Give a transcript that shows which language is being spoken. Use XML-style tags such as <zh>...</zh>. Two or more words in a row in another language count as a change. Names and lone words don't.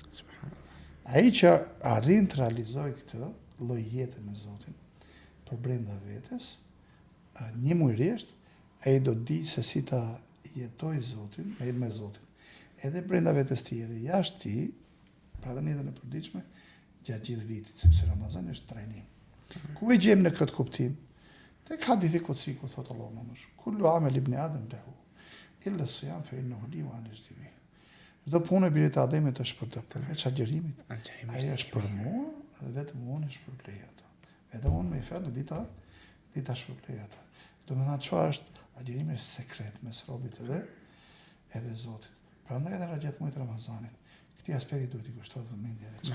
<sq>Ai që arrin të realizojë këtë lloj jete me Zotin për brenda vetes, një mujërisht ai do të di se si ta jetoj Zotin, me Zotin. Edhe brenda vetes ti, edhe jashtë ti, pra dhe jetën e përditshme gjatë gjithë vitit, sepse Ramazani është trajnim. Ku e gjejmë në këtë kuptim? Tek hadithi qudsi ku thot Allahu më shumë,</sq> <ar>كل عمل ابن آدم له إلا الصيام فإنه لي وأنا أجزي.</ar> <sq>Çdo punë e birit Ademit është për të, përveç agjerimit. Ai është për mua dhe vetëm unë është për leja ata. Vetëm unë me fjalë dita shpërblej ata. Do të thotë çfarë është agjerimi është sekret mes robit edhe Zotit. Prandaj edhe gjatë muajit Ramazanit, këtij aspekti duhet i kushtohet vëmendje edhe çfarë.</sq>